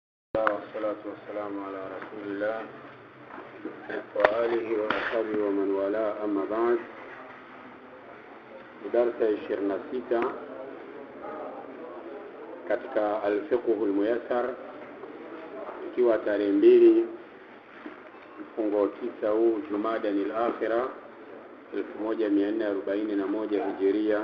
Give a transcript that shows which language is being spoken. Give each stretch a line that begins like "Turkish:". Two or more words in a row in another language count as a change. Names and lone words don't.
Arabic: والصلاة والسلام على رسول الله وآله وأصحابه ومن والاه أما بعد.
Swahili: Darasa 26 katika al-fiqh al-muyassar, ikiwa tarehe 2 mfungo 9 huu Jumada al-akhira 1441 Hijria.